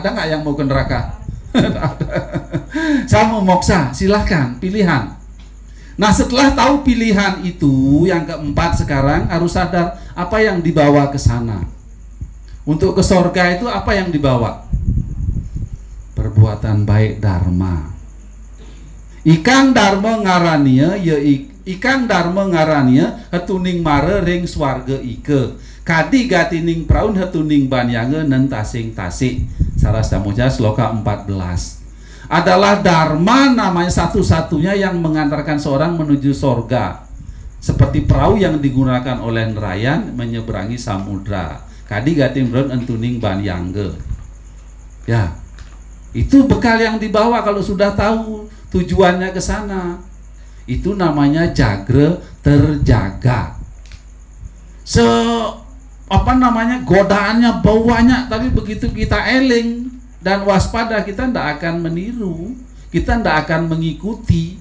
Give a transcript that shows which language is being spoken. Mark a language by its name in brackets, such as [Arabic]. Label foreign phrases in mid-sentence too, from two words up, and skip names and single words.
[Indonesian] Ada nggak yang mau ke neraka? Saya mau moksa, silakan pilihan. Nah setelah tahu pilihan itu, yang keempat sekarang harus sadar apa yang dibawa ke sana. Untuk ke sorga itu apa yang dibawa? Perbuatan baik dharma. [Kawi] Ikang dharma ngarania ya ikang dharma ngarania hetuning mare ring swarga ike. Kadi gatining praun hetuning banyange nentasing tasik. [Indonesian] Salah satunya sloka 14. Adalah dharma namanya satu-satunya yang mengantarkan seorang menuju sorga. Seperti perahu yang digunakan oleh nelayan menyeberangi samudra. [Kawi] Kadi gatim ron entuning banyangge. [Indonesian] Ya, itu bekal yang dibawa kalau sudah tahu tujuannya ke sana. Itu namanya jagra terjaga. Godaannya banyak, tapi begitu kita eling dan waspada, kita tidak akan meniru, kita tidak akan mengikuti.